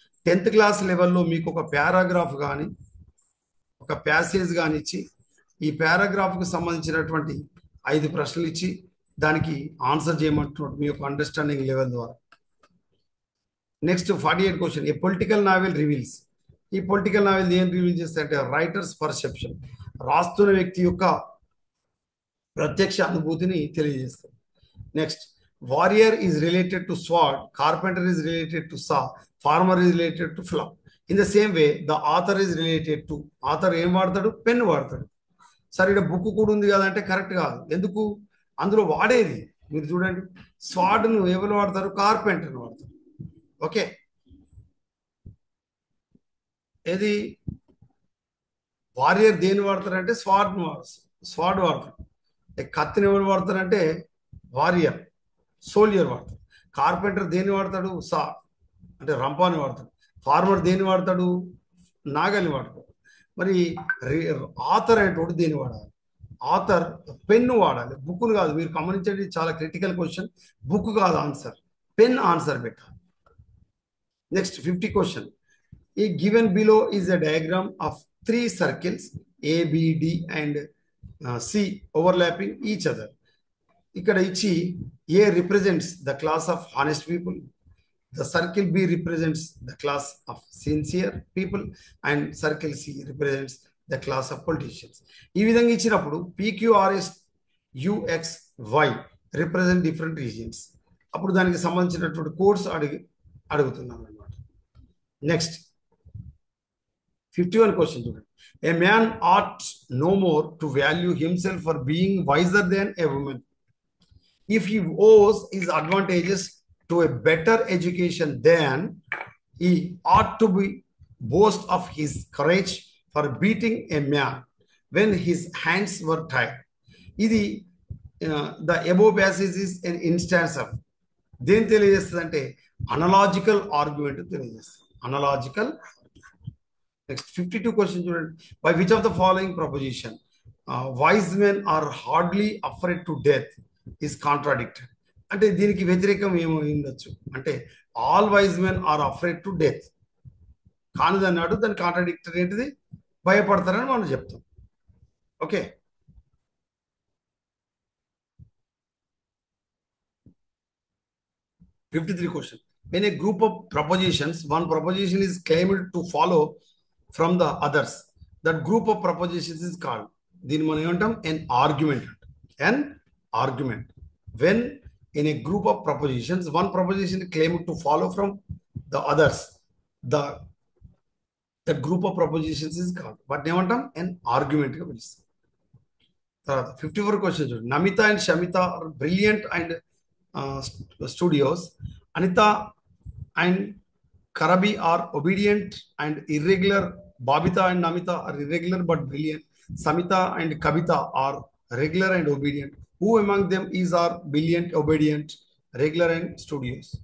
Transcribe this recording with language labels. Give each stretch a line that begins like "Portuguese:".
Telugu: 10th class లెవెల్లో మీకు ఒక పారాగ్రాఫ్ కానీ ఒక ప్యాసేజ్ కానీ ఇచ్చి ఈ పారాగ్రాఫ్కి సంబంధించినటువంటి 5 ప్రశ్నలు ఇచ్చి దానికి ఆన్సర్ చేయమంటున్నాడు మీ యొక్క అండర్స్టాండింగ్ లెవెల్ ద్వారా. నెక్స్ట్ 48 క్వశ్చన్,
English: A political novel reveals.
Telugu: ఈ పొలిటికల్ నావెల్ ఏం రివీల్ చేస్తాయంటే రైటర్స్ పర్సెప్షన్, రాస్తున్న వ్యక్తి యొక్క ప్రత్యక్ష అనుభూతిని తెలియజేస్తుంది.
English: Next, warrior is related to sword, carpenter is related to saw, farmer is related to plough. In the same way, the author is related to.
Telugu: author ఏం వాడతాడు? Pen వాడతాడు. సరే ఇక్కడ బుక్ కూడా ఉంది కదా అంటే కరెక్ట్ కాదు. ఎందుకు? అందులో వాడేది మీరు చూడండి, స్వాడ్ను ఎవరు వాడతారు? కార్పెంటర్ని వాడతారు. ఓకే, ఏది వారియర్ దేని వాడతారంటే స్వాడ్ వాడతారు. కత్తిని ఎవరు వాడతారంటే వారియర్ సోల్జర్ వాడతాడు. కార్పెంటర్ దేన్ని వాడతాడు? సా అంటే రంపాని వాడతాడు. ఫార్మర్ దేన్ని వాడతాడు? నాగల్ని వాడతాడు. మరి ఆథర్ అనేటువంటి దేన్ని వాడాలి? ఆథర్ పెన్ను వాడాలి, బుక్ను కాదు. మీరు గమనించండి, చాలా క్రిటికల్ క్వశ్చన్. బుక్ కాదు ఆన్సర్, పెన్ ఆన్సర్ పెట్టాలి.
English: Next 50 question, ఈ given below is a diagram of 3 circles ABD and C overlapping each other.
Telugu: ఇక్కడ ఇచ్చి
English: A represents the class of honest people, the circle B represents the class of sincere people, and circle C represents the class of politicians.
Telugu: ఈ విధంగా ఇచ్చినప్పుడు
English: PQRS UXY represent different regions.
Telugu: అప్పుడు దానికి సంబంధించినటువంటి codes అడుగుతున్నాం అన్నమాట. నెక్స్ట్ 51 క్వశ్చన్ చూడండి.
English: A man ought no more to value himself for being wiser than a woman if he owes his advantages to a better education, then he ought to be boast of his courage for beating a man when his hands were tied. ఇది the above passage is an instance of
Telugu: దేని తెలియజేస్తుంది అంటే
English: Analogical argument తెలియజేస్తుంది. Analogical. Next 52 question చూడండి. By which of the following proposition wise men are hardly afraid to death is contradicted.
Telugu: అంటే దీనికి వ్యతిరేకం ఏమో ఉండొచ్చు. అంటే
English: all wise men are afraid to death
Telugu: కానిది అన్నాడు, దాని కాంట్రాడిక్టరీ ఏంటిది? భయపడతారని మనం చెప్తాం. Okay.
English: '53 question. When a group of propositions, one proposition is claimed to follow from the others, that group of propositions is called,
Telugu: దీన్ని మనం ఏమంటాం?
English: an argument. An argument. When in a group of propositions, one proposition is claimed to follow from the others, that group of propositions is called,
Telugu: వాటిని ఏమంటాం?
English: an argument
Telugu: గా పిలుస్తాం. తర్వాత 54 question చూడండి.
English: Namita and Shamita are brilliant and studios. Anita and Karabi are obedient and irregular. Babita and Namita are irregular but brilliant. Samita and Kavita are regular and obedient. Who among them is are brilliant, obedient, regular and studious?